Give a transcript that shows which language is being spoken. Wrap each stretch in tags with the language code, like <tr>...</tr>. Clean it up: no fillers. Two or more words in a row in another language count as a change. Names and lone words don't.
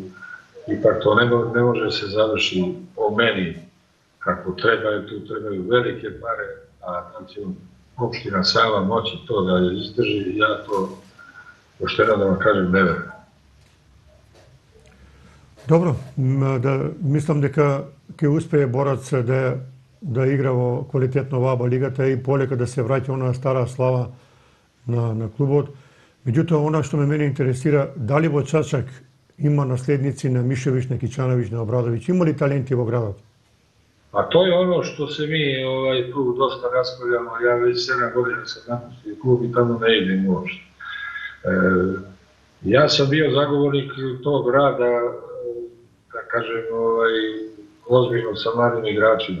<sr>Ipak to ne može se završiti po meni kako treba, tu trebaju velike pare, a znači opština sama moći to da izdrži, ja to pošteno da vam kažem ne verujem. Dobro,</sr> <mk>мислам дека ќе успее Борац да игра во квалитетно во АБА лигата и полека да се враќа онаа стара слава на клубот. Меѓутоа, она што мене интересира, дали во Чачак има наследници на Мишевиć, на Кичановиć, на Обрадовиć? Има ли таленти во градот?</mk> <sr>A to je ono što se mi tu dosta raspravljamo. Ja već 7 godina sam napustio klub i tamo ne idem uopšte. Ja sam bio zagovornik tog rada, da kažem, ozbiljno sa mladim igračima.</sr>